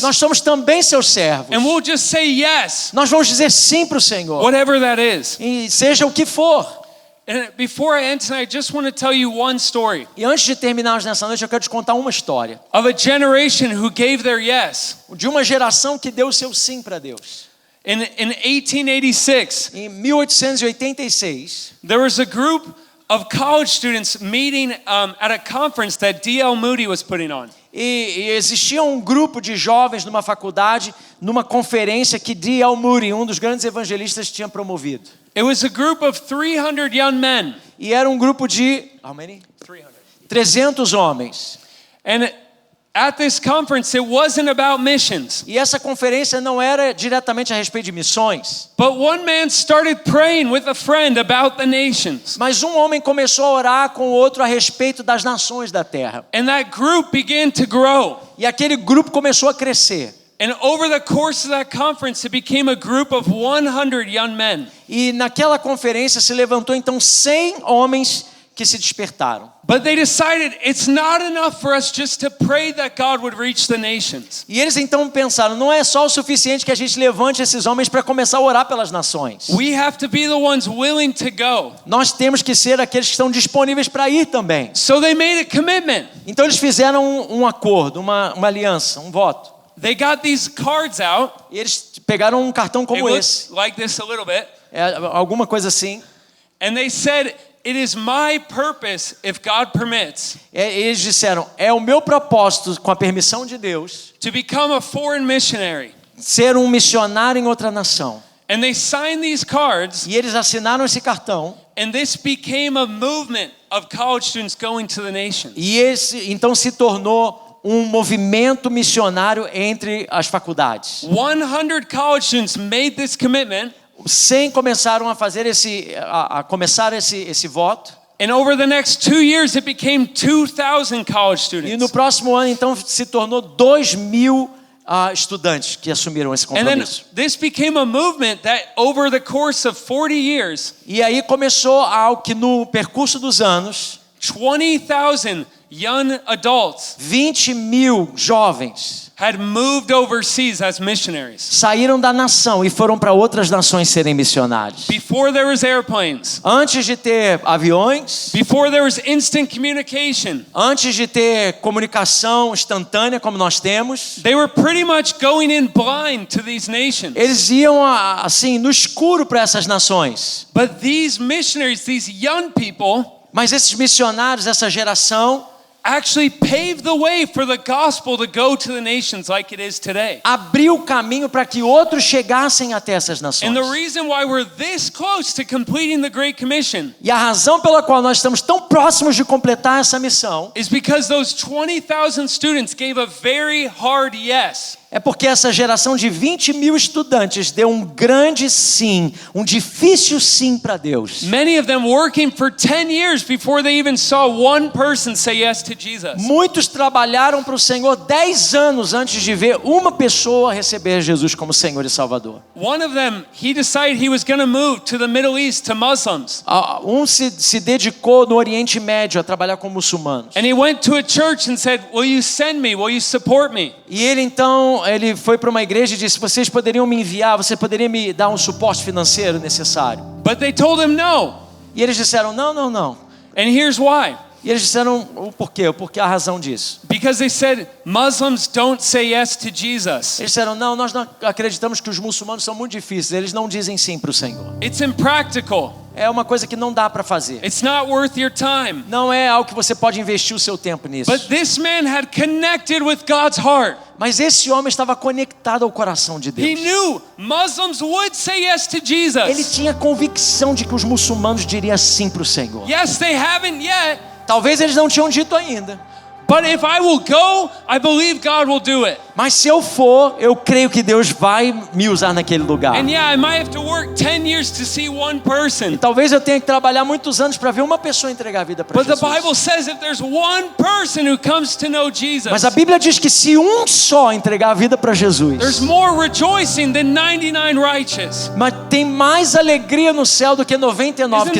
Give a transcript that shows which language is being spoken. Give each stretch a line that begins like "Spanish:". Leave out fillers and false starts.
Portuguese: Nós somos também seus servos.
English: And we'll just say yes,
Portuguese: Nós vamos dizer sim para o Senhor.
English: whatever that is.
Portuguese: E seja o que for.
English: And before I end tonight, I just want to tell you one story
Portuguese: E antes de terminarmos nessa noite, eu quero te contar uma história.
English: of a generation who gave their yes.
Portuguese: De uma geração que deu o seu sim para Deus.
English: In 1886,
Portuguese: Em 1886,
English: there was a group of college students meeting at a conference that D.L. Moody was putting on.
Portuguese: e existia um grupo de jovens numa faculdade, numa conferência que D.L. Moody, um dos grandes evangelistas, tinha promovido.
English: It was a group of 300 young men.
Portuguese: E era um grupo de 300 homens.
English: And at this conference, it wasn't about missions.
Portuguese: E essa conferência não era diretamente a respeito de missões.
English: But one man started praying with a friend about the nations.
Portuguese: Mas um homem começou a orar com o outro a respeito das nações da terra.
English: And that group began to grow.
Portuguese: E aquele grupo começou a crescer.
English: And over the course of that conference, it became a group of 100 young men.
Portuguese: E naquela conferência se levantou então 100 homens que se despertaram.
English: But they decided it's not enough for us just to pray that God would reach the nations.
Portuguese: E eles então pensaram, não é só o suficiente que a gente levante esses homens para começar a orar pelas nações.
English: We have to be the ones willing to go.
Portuguese: Nós temos que ser aqueles que estão disponíveis para ir também.
English: So they made a commitment.
Portuguese: Então eles fizeram um acordo, uma aliança, um voto.
English: They got these cards out.
Portuguese: E eles pegaram um cartão
English: It
Portuguese: como
English: looks
Portuguese: esse,
English: like this a little bit.
Portuguese: alguma coisa assim.
English: And they said, it is my purpose, if God permits,
Portuguese: Eles disseram, é o meu propósito, com a permissão de Deus,
English: to become a foreign missionary.
Portuguese: ser um missionário em outra nação.
English: And they signed these cards,
Portuguese: E eles assinaram esse cartão.
English: and this became a movement of college students going to the nations.
Portuguese: E esse então se tornou um movimento missionário entre as faculdades.
English: 100 college students made this commitment,
Portuguese: 100 começaram a fazer começar esse voto.
English: and over the next 2 years, it became 2,000 college
Portuguese: E no
English: students.
Portuguese: próximo ano então se tornou 2.000 estudantes que assumiram esse
English: And then
Portuguese: compromisso.
English: this became a movement that over the course of 40 years,
Portuguese: E aí começou algo que no percurso dos anos
English: 20,000 young adults
Portuguese: 20 mil jovens
English: had moved overseas as missionaries.
Portuguese: saíram da nação e foram para outras nações serem missionários.
English: Before there was airplanes,
Portuguese: Antes de ter aviões,
English: before there was instant communication,
Portuguese: antes de ter comunicação instantânea como nós temos,
English: they were pretty much going in blind to these nations.
Portuguese: eles iam assim no escuro para essas nações.
English: But these missionaries, these young people,
Portuguese: Mas esses missionários, essa geração,
English: actually paved the way for the gospel to go to the nations like it is today.
Portuguese: abriu o caminho para que outros chegassem até essas nações.
English: And the reason why we're this close to completing the Great Commission
Portuguese: E a razão pela qual nós estamos tão próximos de completar essa missão
English: is because those 20,000 students gave a very hard yes.
Portuguese: é porque essa geração de 20 mil estudantes deu um grande sim, um difícil sim para Deus.
English: Many of them working for 10 years before they even saw one person say yes to Jesus.
Portuguese: Muitos trabalharam para o Senhor 10 anos antes de ver uma pessoa receber Jesus como Senhor e Salvador.
English: One of them, he decided he was going to move to the Middle East to Muslims.
Portuguese: Um se dedicou no Oriente Médio a trabalhar com muçulmanos.
English: And he went to a church and said, "Will you send me? Will you support me?"
Portuguese: E ele foi para uma igreja e disse: vocês poderiam me enviar, você poderia me dar um suporte financeiro necessário?
English: But they told him no.
Portuguese: E eles disseram: não.
English: And here's why.
Portuguese: E eles disseram o porquê, a razão disso.
English: Because they said Muslims don't say yes to Jesus.
Portuguese: Eles disseram: não, nós não acreditamos que os muçulmanos são muito difíceis, eles não dizem sim para o Senhor.
English: It's impractical.
Portuguese: É uma coisa que não dá para fazer.
English: It's not worth your time.
Portuguese: Não é algo que você pode investir o seu tempo nisso.
English: But this man had connected with God's heart.
Portuguese: Mas esse homem estava conectado ao coração de
English: He
Portuguese: Deus.
English: knew Muslims would say yes to
Portuguese: Ele
English: Jesus.
Portuguese: tinha convicção de que os muçulmanos diriam sim para o Senhor.
English: Yes, they haven't yet,
Portuguese: Talvez eles não tinham dito ainda.
English: but if I will go, I believe God will do it.
Portuguese: Mas se eu for, eu creio que Deus vai me usar naquele lugar.
English: And yeah, I might have to work 10 years to see one person.
Portuguese: Talvez eu tenha que trabalhar muitos anos para ver uma pessoa entregar a vida para
English: But the
Portuguese: Jesus.
English: Bible says if there's one person who comes to know Jesus,
Portuguese: Mas a Bíblia diz que se um só entregar a vida para Jesus,
English: there's more rejoicing than 99 righteous.
Portuguese: mas tem mais alegria no céu do que 99 que